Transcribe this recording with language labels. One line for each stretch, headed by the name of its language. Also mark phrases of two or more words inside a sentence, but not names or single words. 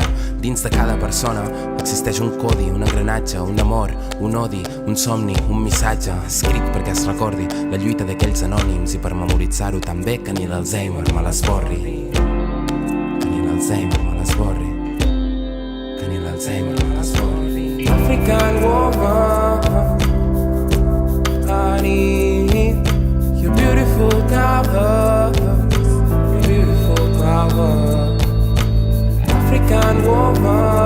Catalan: Dins de cada persona existeix un codi, un engranatge, un amor, un odi, un somni, un missatge escrit perquè es recordi la lluita d'aquells anònims i per memoritzar-ho tan bé que ni l'Alzheimer me l'esborri, que ni l'Alzheimer me l'esborri, que ni l'Alzheimer me l'esborri.
English: African woman, I need your beautiful colors, your beautiful colors. African woman,